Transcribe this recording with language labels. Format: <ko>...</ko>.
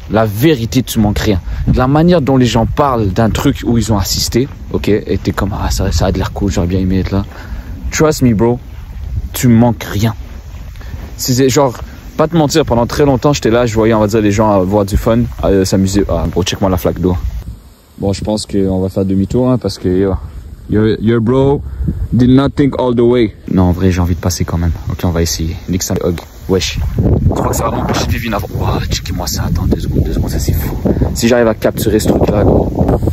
<fr>La vérité, tu manques rien. De la manière dont les gens parlent d'un truc où ils ont assisté, ok, et t'es comme, ah, ça a de l'air cool, j'aurais bien aimé être là.</fr> <en>Trust me, bro,</en> <fr>tu manques rien. C'est genre, pas te mentir, pendant très longtemps, j'étais là, je voyais, on va dire, les gens avoir du fun, s'amuser. Ah, bro, check-moi la flaque d'eau. Bon, je pense qu'on va faire demi-tour, hein, parce que...</fr> <en>Your bro did not think all the way.</en> <fr>Non, en vrai, j'ai envie de passer quand même. Ok, on va essayer. Nick ça hug. Wesh. Tu crois que ça va m'empêcher de vivre une avant? Oh, checkez-moi ça. Attends 2 secondes, ça c'est fou. Si j'arrive à capturer ce truc-là, gros.</fr>